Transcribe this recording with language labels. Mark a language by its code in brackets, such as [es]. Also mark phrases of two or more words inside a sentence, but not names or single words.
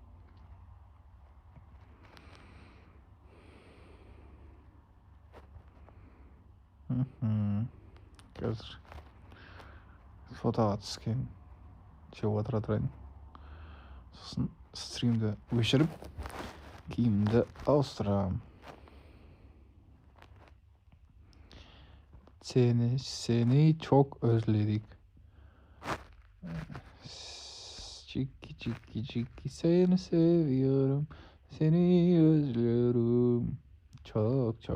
[kk] Қазір фотоға түскен жеп отыра тұрайын. Сосын стримді өшіріп, киімді ауыстырам. [tr] Seni çok özledik. Çiki seni seviyorum. Seni özlüyorum. Çok.